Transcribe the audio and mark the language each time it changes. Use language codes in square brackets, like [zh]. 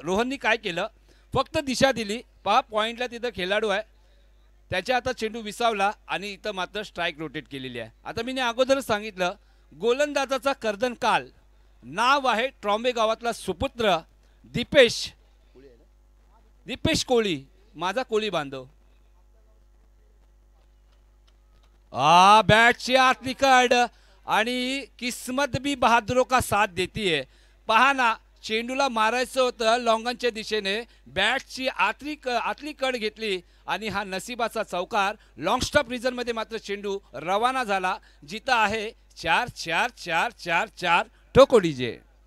[mr] रोहननी काय केलं, फक्त दिशा दिली. पहा पॉईंटला तिथं खेळाडू आहे, त्याच्या आता चेंडू विसावला आणि इथं मात्र स्ट्राईक रोटेट केलेली आहे. आता मी अगोदरच सांगितलं, गोलंदाजाचा कर्दनकाल. नाव आहे ट्रॉम्बे गावातला सुपुत्र दीपेश कोळी, माझा कोळी बांधव. [hi] बैट से [mr] आतली कड आणि [hi] किस्मत भी बहादुरों का साथ देती है. [mr] पहा ना, चेंडूला मारायचं होतं लॉंगनच्या दिशेने, बॅटची आतली कड घेतली आणि हा नशिबाचा चौकार. लॉंग स्टॉप रिजन मध्ये मात्र चेंडू रवाना झाला. जिथं आहे 4-4-4-4-4 [hi] ठोको डीजे.